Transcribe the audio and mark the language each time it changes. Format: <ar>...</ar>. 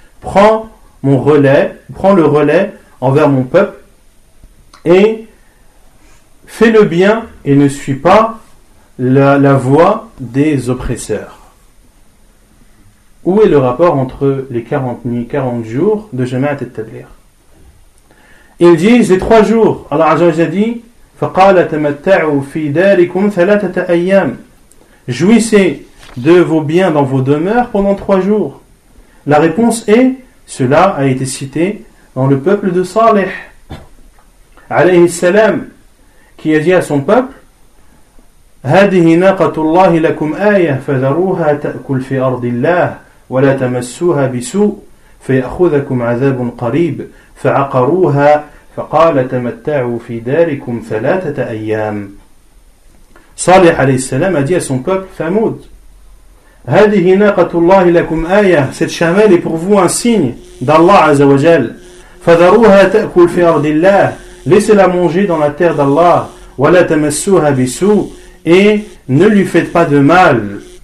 <fr>Prends mon relais, prends le relais envers mon peuple et fais le bien et ne suis pas la voie des oppresseurs. Où est le rapport entre les 40 nuits, 40 jours de Jama'at al-Tabligh? Ils disent les 3 jours.</fr> <ar>Allah Azza wa Jalla dit فَقَالَ تَمَتَّعُوا فِي دَارِكُمْ ثَلَاثَةَ أَيَّامٍ.</ar> <fr>Jouissez de vos biens dans vos demeures pendant 3 jours. La réponse est, cela a été cité dans le peuple de Salih alayhi salam, qui a dit à son peuple,</fr> <ar>هَذِهِ نَاقَةُ اللَّهِ لَكُمْ آيَةً فَذَرُوهَا تَأْكُلْ فِي أَرْضِ اللَّهِ وَلَا تَمَسُّوهَا بِسُوءٍ فَيَأْخُذَكُمْ عَذَابٌ قَرِيبٌ فَعَقَرُوهَا فَقَالَ تَمَتَّعُوا فِي دَارِكُمْ ثَلَاثَةَ أَيَّامٍ.</ar> <fr>Salih alayhi salam a dit à son peuple, Thamoud,</fr> <ar>هَذِهِ نَاقَةُ اللَّهِ لَكُمْ آيَةً,</ar> <fr>cette chamelle est pour vous un signe d'Allah Azza wa Jal.</fr> <ar>فَذَرُوهَا تَأْكُلْ فِي أَرْضِ اللَّهِ,</ar> <fr>laissez-la manger dans la terre d'Allah.</fr> <ar>وَلَا تَمَسُّوهَا بِسُوءٍ,</ar> <fr>et ne lui faites pas de mal.</fr>